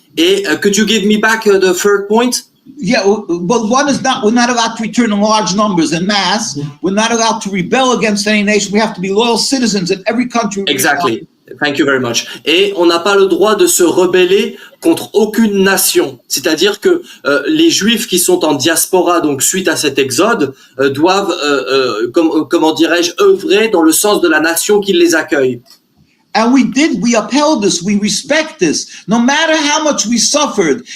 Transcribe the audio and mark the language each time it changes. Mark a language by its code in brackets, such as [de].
[fr] Et [en] could you give me back the third point? Yeah, but one is we're not allowed to return in large numbers en masse. We're not allowed to rebel against any nation. We have to be loyal citizens in every country. Exactly. Thank you very much. [fr] Et on n'a pas le droit de se rebeller contre aucune nation. C'est-à-dire que les Juifs qui sont en diaspora, donc suite à cet exode, doivent, comment dirais-je, œuvrer dans le sens de la nation qui les accueille. [en] And we upheld this, we respect this, no matter how much we suffered.